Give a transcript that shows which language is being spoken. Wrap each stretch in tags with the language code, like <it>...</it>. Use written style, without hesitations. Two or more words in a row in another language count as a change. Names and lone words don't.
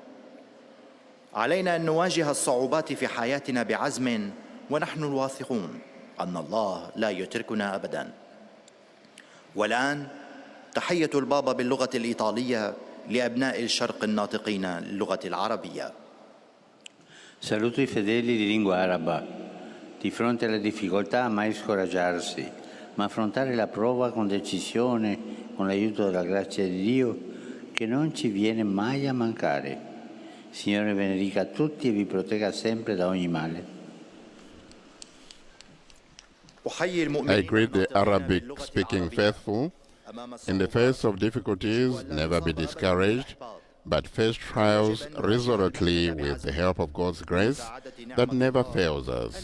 <ar>علينا أن نواجه الصعوبات في حياتنا بعزم، ونحن الواثقون أن الله لا يتركنا أبدا. والآن تحية البابا باللغة الإيطالية لأبناء الشرق الناطقين اللغة العربية.</ar> <it>Saluto i fedeli di lingua araba. Di fronte alle difficoltà mai scoraggiarsi, ma affrontare la prova con decisione, con l'aiuto della grazia di Dio, che non ci viene mai a mancare. Signore benedica tutti e vi protegga sempre da ogni male.</it> <en>I greet the Arabic-speaking faithful. In the face of difficulties, never be discouraged, but face trials resolutely with the help of God's grace that never fails us.</en>